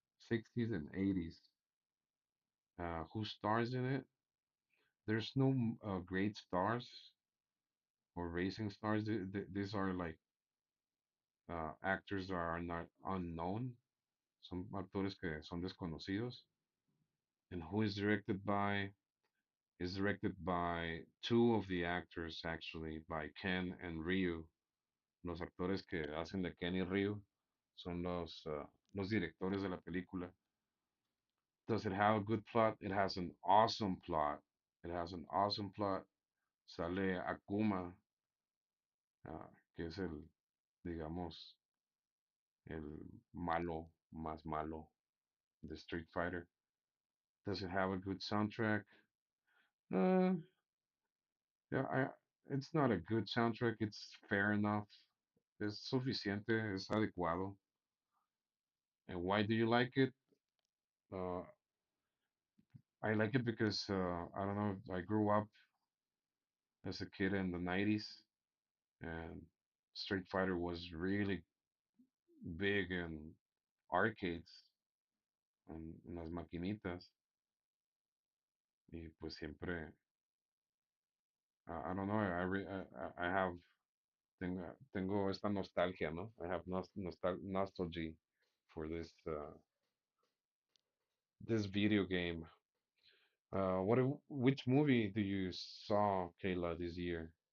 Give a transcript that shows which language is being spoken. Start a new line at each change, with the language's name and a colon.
English: 60s and 80s. Who stars in it? There's no great stars or racing stars. These are like actors that are not unknown.
Spanish: Son actores que son desconocidos.
English: And who is directed by? Is directed by two of the actors, actually, by Ken and Ryu.
Spanish: Los actores que hacen de Ken y Ryu son los directores de la película.
English: Does it have a good plot? It has an awesome plot. It has an awesome plot.
Spanish: Sale Akuma, que es el, digamos, el malo más malo de Street Fighter.
English: Does it have a good soundtrack? Uh, yeah, it's not a good soundtrack. It's fair enough.
Spanish: Es suficiente, es adecuado.
English: And why do you like it? Uh, I like it because I don't know. I grew up as a kid in the '90s, and Street Fighter was really big in arcades
Spanish: en las maquinitas, y pues siempre
English: I don't know. I have
Spanish: tengo esta nostalgia, ¿no?
English: I have nostalgia for this video game. Which movie do you saw, Kayla, this year?